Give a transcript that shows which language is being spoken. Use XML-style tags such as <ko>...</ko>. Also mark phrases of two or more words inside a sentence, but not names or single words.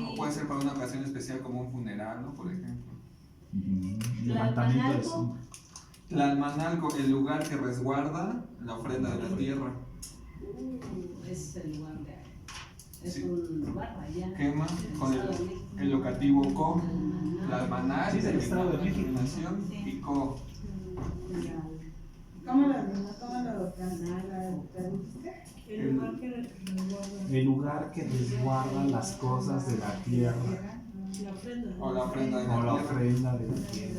<es>o puede ser para una ocasión especial como un funeral, ¿no? Por ejemplo. Levantamiento de Tlalmanalco. sombra. Tlalmanalco, el lugar que resguarda la ofrenda de la tierra. Es el lugar de es Sí. un lugar allá. Quema con Estado de México. el locativo co, Tlalmanal. Tlalmanal, Sí, del Estado de México. Nación, y co. ¿Cómo lo traduciste? El lugar que resguarda El lugar que resguarda las cosas de la tierra, la ofrenda. O la ofrenda de o la la tierra. ofrenda de la tierra.</es>